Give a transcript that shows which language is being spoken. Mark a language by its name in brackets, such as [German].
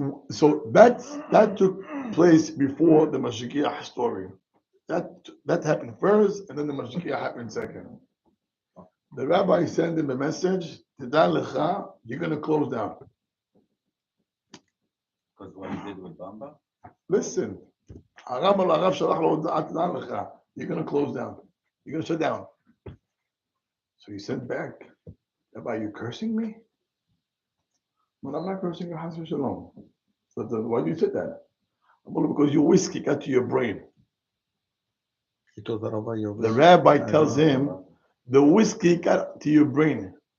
[English] So that took place before the Mashgiach story. That happened first, and then the Mashgiach happened second. The rabbi sent him a message, Tedal lecha, you're going to close down. Because what he did with Bamba? Listen, [Hebrew] הרב על הרב שלח לו הודעה, תדע לך, [English] you're going to close down. You're going to shut down. So he sent back, Rabbi, are you cursing me? Well, I'm not cursing you, Chas v'shalom. So why do you say that? Well, because your whiskey got to your brain. He told the rabbi, The rabbi tells him, the whiskey got to your brain.